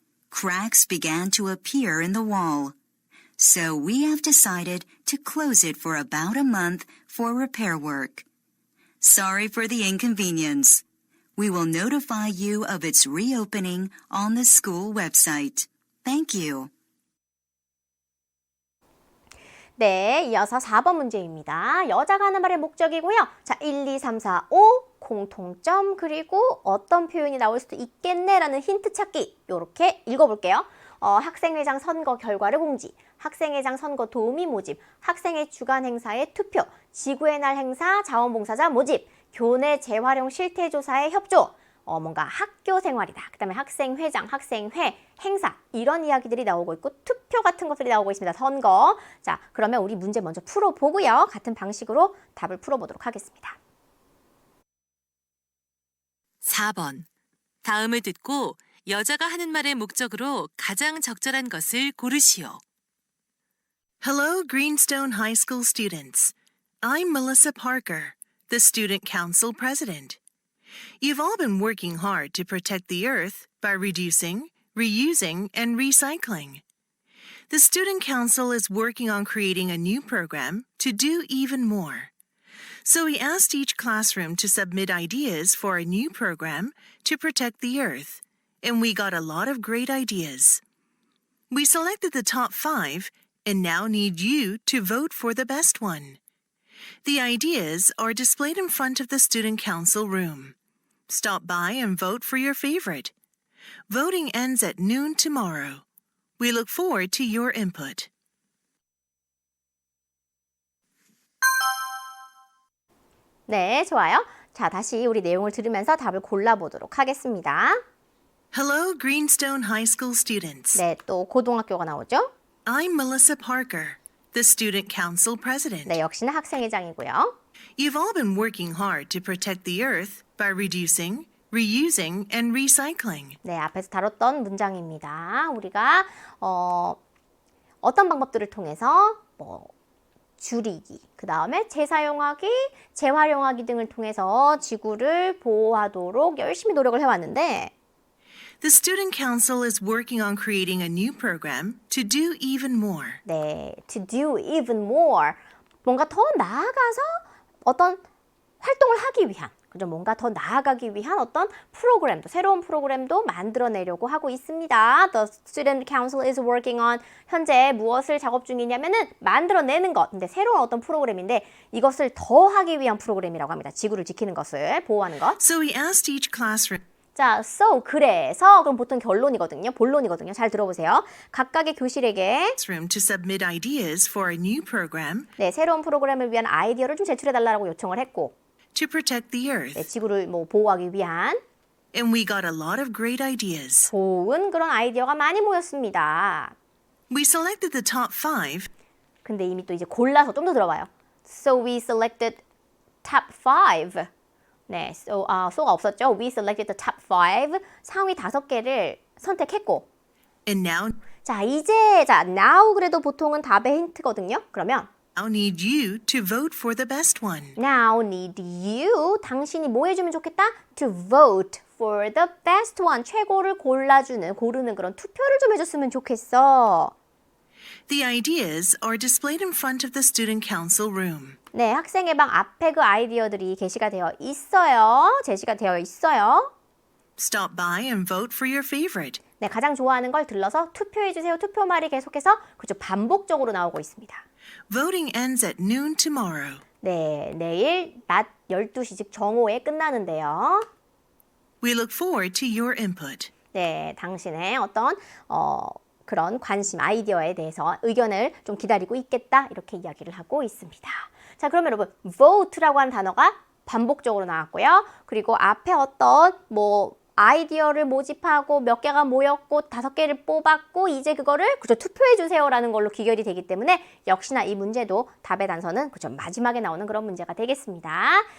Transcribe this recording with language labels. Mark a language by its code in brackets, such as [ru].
[en] Cracks began to appear in the wall. So we have decided to close it for about a month for repair work. Sorry for the inconvenience. We will notify you of its reopening on the school website. Thank you. [ko] 네, 이어서 4번 문제입니다. 여자가 하는 말의 목적이고요. 자, 1, 2, 3, 4, 5 공통점 그리고 어떤 표현이 나올 수도 있겠네라는 힌트 찾기 이렇게 읽어볼게요. 학생회장 선거 결과를 공지, 학생회장 선거 도우미 모집, 학생회 주간 행사에 투표, 지구의 날 행사 자원봉사자 모집, 교내 재활용 실태조사에 협조, 뭔가 학교 생활이다. 그 다음에 학생회장, 학생회, 행사 이런 이야기들이 나오고 있고 투표 같은 것들이 나오고 있습니다. 선거. 자, 그러면 우리 문제 먼저 풀어보고요. 같은 방식으로 답을 풀어보도록 하겠습니다. 4번. 다음을 듣고 여자가 하는 말의 목적으로 가장 적절한 것을 고르시오. [en] Hello, Greenstone High School students. I'm Melissa Parker, the Student Council President. You've all been working hard to protect the earth by reducing, reusing, and recycling. The Student Council is working on creating a new program to do even more. So we asked each classroom to submit ideas for a new program to protect the Earth, and we got a lot of great ideas. We selected the top 5 and now need you to vote for the best one. The ideas are displayed in front of the Student Council room. Stop by and vote for your favorite. Voting ends at noon tomorrow. We look forward to your input. [ko] 네, 좋아요. 자, 다시 우리 내용을 들으면서 답을 골라보도록 하겠습니다. [en] Hello, Greenstone High School students. [ko] 네, 또 고등학교가 나오죠? [en] I'm Melissa Parker, the Student Council President. [ko] 네, 역시나 학생회장이고요. [en] You've all been working hard to protect the Earth by reducing, reusing, and recycling. [ko] 네, 앞에서 다뤘던 문장입니다. 우리가 어떤 방법들을 통해서 줄이기, 그 다음에 재사용하기, 재활용하기 등을 통해서 지구를 보호하도록 열심히 노력을 해왔는데 [en] The Student Council is working on creating a new program to do even more. 네, to do even more. [ko] 뭔가 더 나아가서 어떤 활동을 하기 위한, 그죠? 뭔가 더 나아가기 위한 어떤 프로그램도, 새로운 프로그램도 만들어내려고 하고 있습니다. [en] The Student Council is working on, [ko] 현재 무엇을 작업 중이냐면은 만들어내는 것. 근데 새로운 어떤 프로그램인데 이것을 더 하기 위한 프로그램이라고 합니다. 지구를 지키는 것을, 보호하는 것. [en] So we asked each classroom [ko] 자, so, 그래서, 그럼 보통 결론이거든요. 본론이거든요. 잘 들어보세요. 각각의 교실에게 [en] to submit ideas for a new program [ko] 네, 새로운 프로그램을 위한 아이디어를 좀 제출해달라고 요청을 했고 [en] to protect the 네, Earth. [ko] 지구를 보호하기 위한 [en] And we got a lot of great ideas. [ko] 좋은 그런 아이디어가 많이 모였습니다. [en] We selected the top 5 [ko] 근데 이미 또 이제 골라서 좀 더 들어봐요. [en] So we selected top 5. [ko] 네, so가 없었죠. [en] We selected the top 5. [ko] 상위 5개를 선택했고 [en] and now [ko] 자, now 그래도 보통은 답의 힌트거든요. 그러면 [en] need you to vote for the best one. now need you, [ko] 당신이 뭐 해주면 좋겠다? [en] To vote for the best one, [ko] 최고를 고르는 그런 투표를 좀 해줬으면 좋겠어. [en] The ideas are displayed in front of the Student Council room. [ko] 네, 학생의 방 앞에 그 아이디어들이 게시가 되어 있어요. 제시가 되어 있어요. [en] Stop by and vote for your favorite. [ko] 네, 가장 좋아하는 걸 들러서 투표해주세요. 투표 말이 계속해서 그죠 반복적으로 나오고 있습니다. [en] Voting ends at noon tomorrow. [ko] 네, 내일 낮 12시 즉 정오에 끝나는데요. [en] We look forward to your input. [ko] 네, 당신의 어떤 그런 관심, 아이디어에 대해서 의견을 좀 기다리고 있겠다 이렇게 이야기를 하고 있습니다. 자, 그러면 여러분 vote라고 하는 단어가 반복적으로 나왔고요. 그리고 앞에 어떤 아이디어를 모집하고 몇 개가 모였고 5개를 뽑았고 이제 그거를 그저 투표해 주세요라는 걸로 귀결이 되기 때문에 역시나 이 문제도 답의 단서는 그저 마지막에 나오는 그런 문제가 되겠습니다.